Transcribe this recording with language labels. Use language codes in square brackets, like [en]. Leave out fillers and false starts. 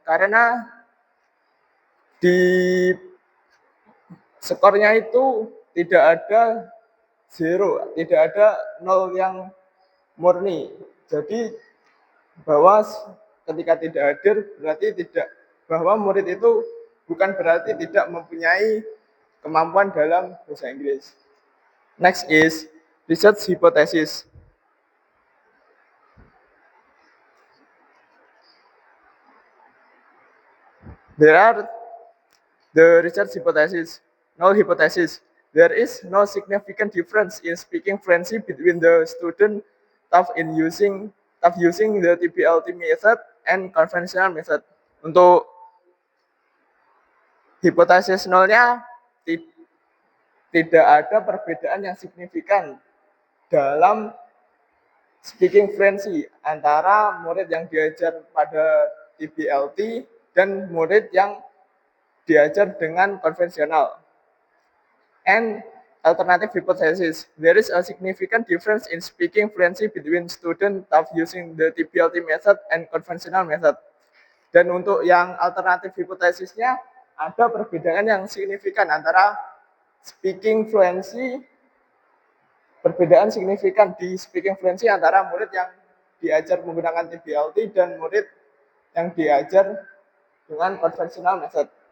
[id] Karena di skornya itu tidak ada 0, tidak ada 0 yang murni. Jadi bahwa ketika tidak hadir berarti tidak, bahwa murid itu bukan berarti tidak mempunyai kemampuan dalam bahasa Inggris. [en] Next is research hypothesis. There are the research hypothesis. Null hypothesis. There is no significant difference in speaking fluency between the student using the TBLT method and conventional method. [id] Untuk hipotesis nolnya, tidak ada perbedaan yang signifikan dalam speaking fluency antara murid yang diajar pada TBLT dan murid yang diajar dengan konvensional. [en] And alternative hypothesis, there is a significant difference in speaking fluency between student using the TBLT method and conventional method. [id] Dan untuk yang alternatif hipotesisnya, ada perbedaan yang signifikan antara speaking fluency, perbedaan signifikan di speaking fluency antara murid yang diajar menggunakan TBLT dan murid yang diajar dengan [en] conventional method.